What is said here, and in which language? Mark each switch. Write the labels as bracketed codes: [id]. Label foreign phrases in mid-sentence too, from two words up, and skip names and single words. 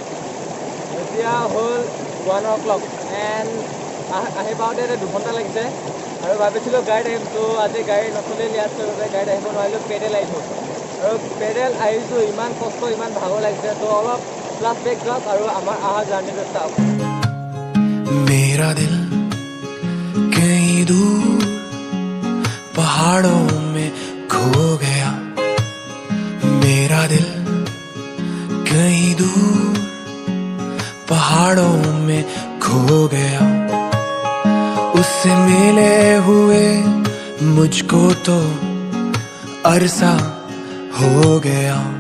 [as] 1 o'clock এণ্ড আহি পাওঁতে 2 ঘণ্টা লাগিছে আৰু ভাবিছিলোঁ গাড়ীত আহিম তো আজি গাড়ী নচলিল ইয়াত চলিছে গাড়ীত আহিব নোৱাৰিলোঁ পেডেল আহিছোঁ আৰু পেডেল আহিছোঁ ইমান কষ্ট ইমান ভাগৰ লাগিছে তো অলপ [en] class break [as] যাওক আৰু আমাৰ অহা [en] journeyটো start [hi] मेरा दिल कहीं दूर पहाड़ों में खो गया मेरा दिल कहीं दूर पहाड़ों में खो गया उससे मिले हुए मुझको तो अरसा हो गया